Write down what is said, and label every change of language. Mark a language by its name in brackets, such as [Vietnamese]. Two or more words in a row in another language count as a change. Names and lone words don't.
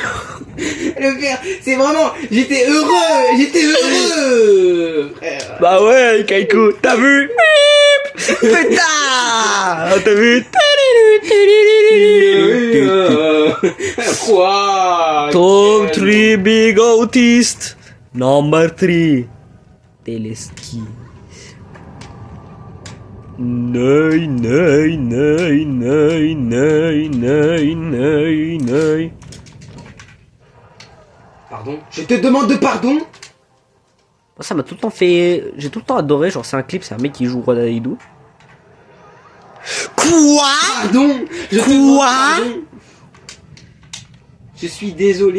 [French] Le pire, c'est vraiment, j'étais heureux, frère. Bah ouais, Kaiku, t'as vu? Putain. T'as vu? Quoi? [English] Top 3 big autist. Number 3. [French] Teleski. Nei, nei, nei, nei, nei, nei, nei, nei. Pardon? Je te demande de pardon? Ça m'a tout le temps fait... J'ai tout le temps adoré, genre c'est un clip, c'est un mec qui joue Roi Daidou. Quoi? Pardon? Je te demande pardon. Je suis désolé.